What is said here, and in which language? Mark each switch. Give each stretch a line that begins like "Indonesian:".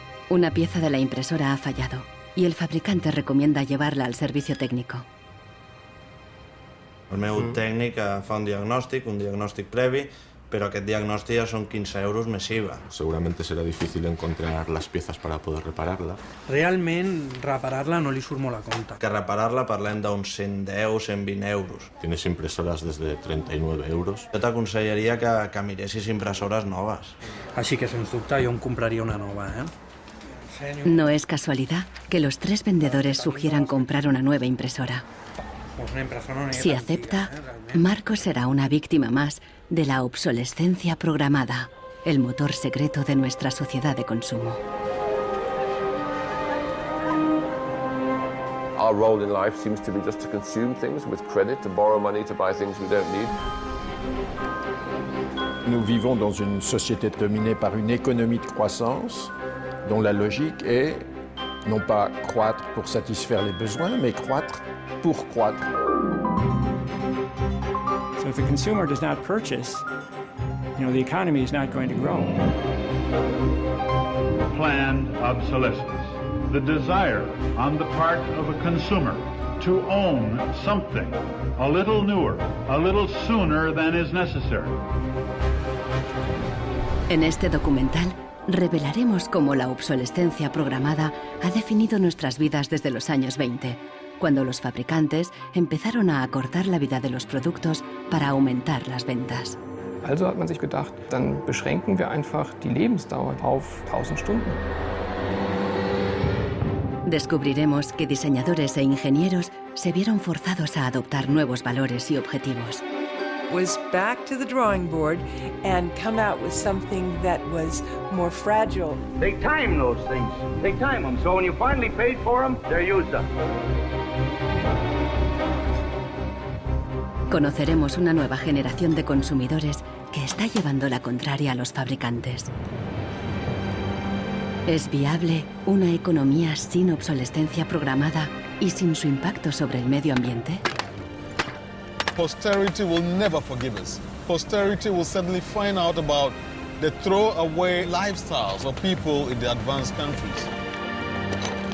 Spanish: Una pieza de la impresora ha fallado y el fabricante recomienda llevarla al servicio técnico.
Catalan: El meu tècnic fa un diagnòstic previ, pero aquest diagnòstic ja són 15 euros més IVA.
Spanish: Seguramente será difícil encontrar las piezas para poder repararla.
Catalan: Realment, reparar-la no li surt molt a compte. Que reparar-la parlem d'uns 110, 120 euros.
Spanish: Tienes impresoras desde 39 euros.
Catalan: Jo t'aconsellaria que miressis impressores noves. Així que, sens dubte, jo em compraria una nova,
Spanish: No es casualidad que los 3 vendedores sugieran comprar una nueva impresora. Si acepta, Marcos será una víctima más de la obsolescencia programada, el motor secreto de nuestra sociedad de consumo.
English: Our role in life seems to be just to consume things with credit, to borrow money to buy things we don't need.
French: Nous vivons dans une société dominée par une économie de croissance dont la logique est non pas croître pour satisfaire les besoins, mais croître pour croître.
English: So if the consumer does not purchase, the economy is not going to grow. Planned obsolescence. The desire on the part of a consumer to own something a little newer, a little sooner than is necessary.
Spanish: En este documental revelaremos cómo la obsolescencia programada ha definido nuestras vidas desde los años 20, cuando los fabricantes empezaron a acortar la vida de los productos para aumentar las ventas.
German: Also hat man sich gedacht, dann beschränken wir einfach die Lebensdauer auf 1000 Stunden.
Spanish: Descubriremos que diseñadores e ingenieros se vieron forzados a adoptar nuevos valores y objetivos.
English: Was back to the drawing board and come out with something that was more fragile. Take time, those things. Take time them. So when you finally paid for them, they're used up.
Spanish: Conoceremos una nueva generación de consumidores que está llevando la contraria a los fabricantes. ¿Es viable una economía sin obsolescencia programada y sin su impacto sobre el medio ambiente?
English: Posterity will never forgive us. Posterity will suddenly find out about the throwaway lifestyles of people in the advanced countries.